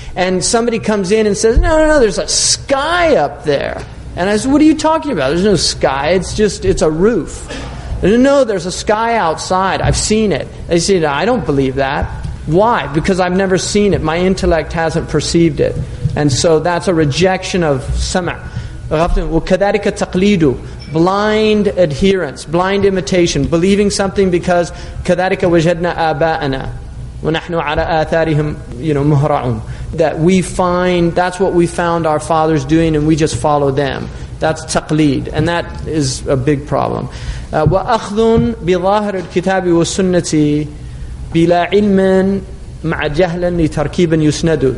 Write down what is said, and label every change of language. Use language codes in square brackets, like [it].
[en] And somebody comes in and says, no, there's a sky up there. And I said, what are you talking about? There's no sky, it's a roof. No, there's a sky outside, I've seen it. They say, I don't believe that. Why? Because I've never seen it. My intellect hasn't perceived it. And so that's a rejection of sama'. [ar] وَكَذَلِكَ تَقْلِيدُ, [en] blind adherence, blind imitation, believing something because [ar] كَذَلِكَ وَجَدْنَا آبَاءَنَا وَنَحْنُ عَلَىٰ آثَارِهِمْ مُهْرَعُونَ. [en] That we find, that's what we found our fathers doing and we just follow them. That's taqleed, and that is a big problem. [ar] وَأَخْذٌ بِظَاهِرِ الْكِتَابِ وَالسُّنَّةِ بِلَا عِلْمٍ مَعَ جَهْلٍ لِتَرْكِيبٍ يُسْنَدُ.